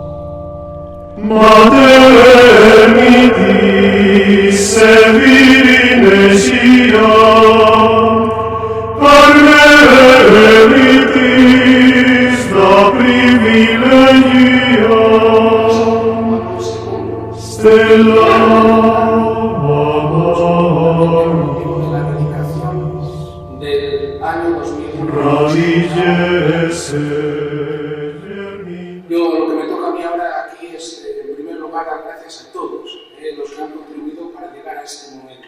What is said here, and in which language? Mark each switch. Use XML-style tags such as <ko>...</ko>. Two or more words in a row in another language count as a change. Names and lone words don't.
<la>Mater mitis se virines iam, Carmelitis da privilegia, Stella</la> <es>de la dedicación del año 2001. Yo, lo que me toca a mí ahora aquí es, en primer lugar, dar gracias a todos los que han contribuido para llegar a este momento.</es>